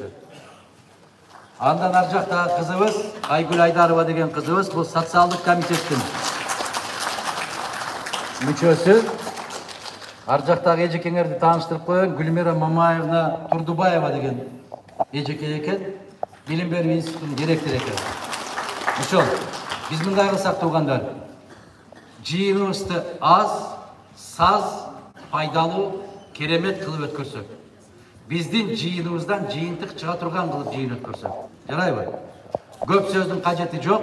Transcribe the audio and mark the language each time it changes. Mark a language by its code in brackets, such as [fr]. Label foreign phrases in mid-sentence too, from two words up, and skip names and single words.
[ky] Андан аржакта кызыбыз Айгүл Айдарова деген кызыбыз бу социалдык комитетин мүчөсү. Аржактагы эжекеңерди таныштырып коюң Гүлмира Мамаевна Турдубаева деген эжеке экен. Билим Берүү Институтунун директору экен. Ошол биз мындай кылсак туугандар, жыйыныбызды аз, саз, пайдалуу, керемет кылып өткөрсөк. Биздин жыйыныбыздан жыйынтык чыга турган кылып жыйын өткөрсөк. Жарайбы? Көп сөздүн кажети жок.